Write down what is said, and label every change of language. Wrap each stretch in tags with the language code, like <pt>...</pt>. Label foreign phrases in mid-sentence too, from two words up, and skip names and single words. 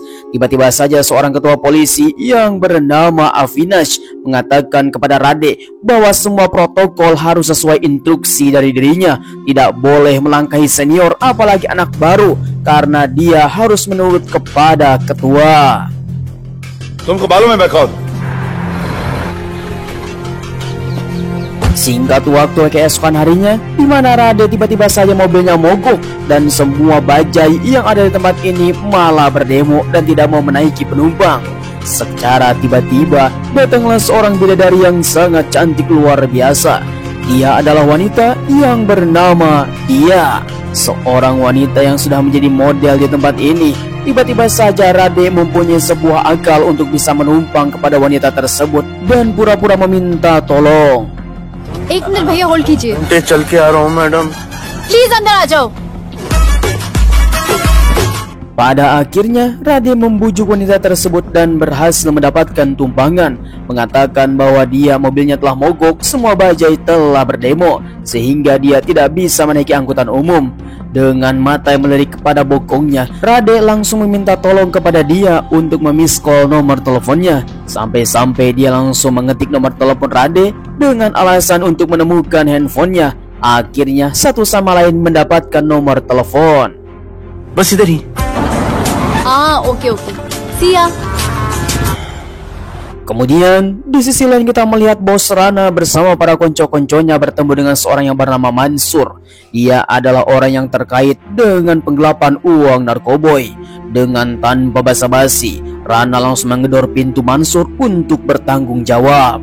<id>Tiba-tiba saja seorang ketua polisi yang bernama Avinash mengatakan kepada Rade bahwa semua protokol harus sesuai instruksi dari dirinya. Tidak boleh melangkahi senior apalagi anak baru karena dia harus menurut kepada ketua.</id> <hi>तुमको मालूम है मैं कौन?</hi> <id>Singkat waktu keesokan harinya, di mana Rade tiba-tiba saja mobilnya mogok dan semua bajai yang ada di tempat ini malah berdemo dan tidak mau menaiki penumpang. Secara tiba-tiba datanglah seorang bidadari yang sangat cantik luar biasa. Dia adalah wanita yang bernama Dia, seorang wanita yang sudah menjadi model di tempat ini. Tiba-tiba saja Rade mempunyai sebuah akal untuk bisa menumpang kepada wanita tersebut dan pura-pura meminta tolong.</id> <hi>एक मिनट भैया होल्ड कीजिए. चल के आ रहा हूँ मैडम. प्लीज अंदर आ जाओ.</hi> <id>Pada akhirnya Rade membujuk wanita tersebut dan berhasil mendapatkan tumpangan. Mengatakan bahwa dia mobilnya telah mogok, semua bajai telah berdemo sehingga dia tidak bisa menaiki angkutan umum. Dengan mata yang melirik kepada bokongnya, Rade langsung meminta tolong kepada dia untuk memiskol nomor teleponnya. Sampai-sampai dia langsung mengetik nomor telepon Rade dengan alasan untuk menemukan handphonenya. Akhirnya satu sama lain mendapatkan nomor telepon.</id> <hi>बस इधर ही.</hi> <en>ओके see ya.</en> <id>Kemudian di sisi lain kita melihat Bos Rana bersama para konco-konconya bertemu dengan seorang yang bernama Mansur. Dia adalah orang yang terkait dengan penggelapan uang narkoboy. Dengan tanpa basa-basi, Rana langsung menggedor pintu Mansur untuk bertanggung jawab.</id>